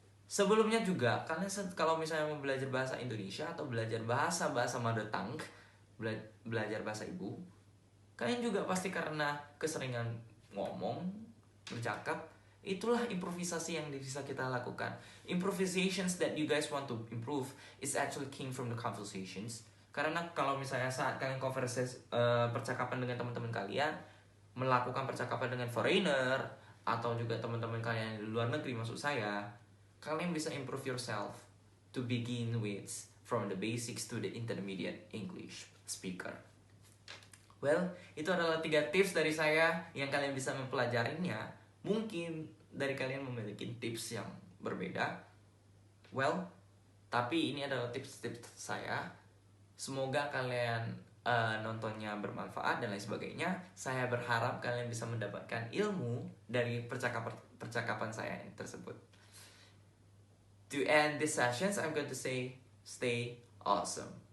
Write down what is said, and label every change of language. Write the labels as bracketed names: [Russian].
[Indonesian] Sebelumnya juga, kalian kalau misalnya mau belajar bahasa Indonesia atau belajar bahasa [English] mother tongue, [Indonesian] belajar bahasa ibu, kalian juga pasti karena keseringan ngomong, bercakap, itulah improvisasi yang bisa kita lakukan. [English] Improvisations that you guys want to improve is actually came from the conversations. [Indonesian] Karena kalau misalnya saat kalian percakapan dengan teman-teman kalian, melakukan percakapan dengan foreigner atau juga teman-teman kalian di luar negeri maksud saya, kalian bisa [English] improve yourself to begin with from the basics to the intermediate English speaker. [Indonesian] Well, itu adalah 3 tips dari saya yang kalian bisa mempelajarinya. Mungkin dari kalian memiliki tips yang berbeda. Well, tapi ini adalah tips-tips saya. Semoga kalian nontonnya bermanfaat dan lain sebagainya. Saya berharap kalian bisa mendapatkan ilmu dari percakapan saya tersebut. [English] To end this sessions, I'm going to say, stay awesome.